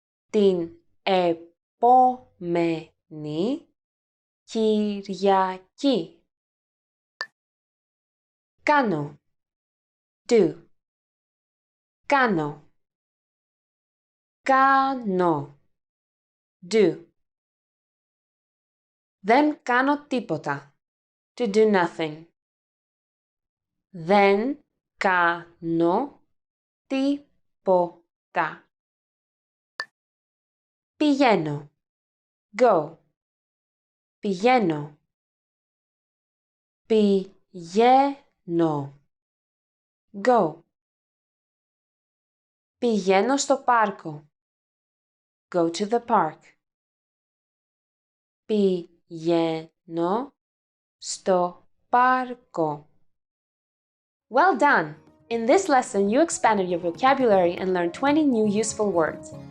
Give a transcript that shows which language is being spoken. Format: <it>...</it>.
<el>Την επόμενη Κυριακή. Κάνω, do. Κάνω, κάνω, do. Δεν κάνω τίποτα,</el> <en>to do nothing.</en> <el>Δεν κάνω τίποτα. Πηγαίνω, go. Πηγαίνω, πηγαίνω, go. Πηγαίνω στο πάρκο,</el> <en>go to the park.</en> <el>Πηγαίνω στο πάρκο.</el> <en>Well done! In this lesson, you expanded your vocabulary and learned 20 new useful words.</en>